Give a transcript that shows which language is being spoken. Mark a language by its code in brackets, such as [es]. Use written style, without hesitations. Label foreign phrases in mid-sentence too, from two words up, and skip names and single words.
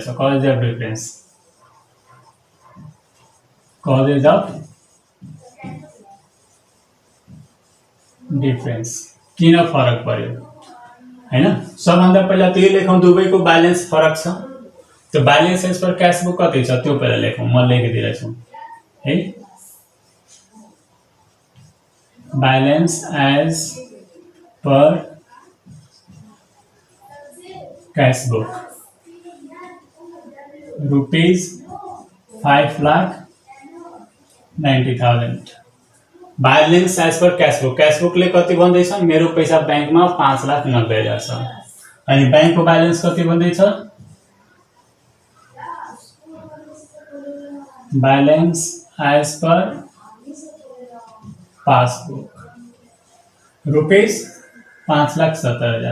[en] causes of difference, causes of difference [ne] किन फरक पर्यो हैन। सबभन्दा पहिला त्यो लेखौँ, दुवैको ब्यालेन्स फरक छ। त्यो [en] balance as per cash book [ne] कति छ त्यो पहिला लेखौँ, म लेखिदिरहेछु है। [en] balance as per cash book ₹5,90,000. balance as per cash book [ne] ले कति भन्दैछ, मेरो पैसा बैंकमा 5,90,000 छ। अनि बैंकको बैलेंस कति भन्दैछ, [en] balance as per passbook [ne] ₹5,70,000।